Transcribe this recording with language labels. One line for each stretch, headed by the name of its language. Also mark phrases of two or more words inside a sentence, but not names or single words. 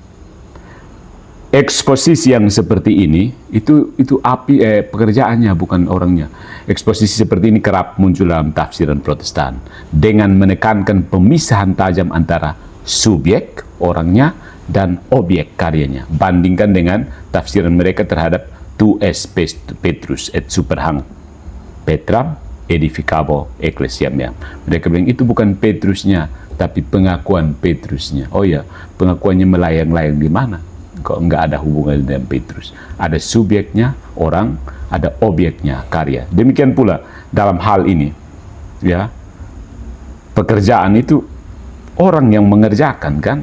Indonesian: Eksposisi yang seperti ini itu api pekerjaannya, bukan orangnya. Eksposisi seperti ini kerap muncul dalam tafsiran Protestan dengan menekankan pemisahan tajam antara subjek orangnya dan objek karyanya. Bandingkan dengan tafsiran mereka terhadap
Latin: tu es Petrus et superhang Petram edificabo ecclesiam.
Indonesian: Mereka bilang itu bukan Petrusnya, tapi pengakuan Petrusnya. Oh ya, pengakuannya melayang-layang di mana? Kok enggak ada hubungan dengan Petrus? Ada subjeknya orang, ada objeknya karya. Demikian pula dalam hal ini, ya, pekerjaan itu orang yang mengerjakan, kan?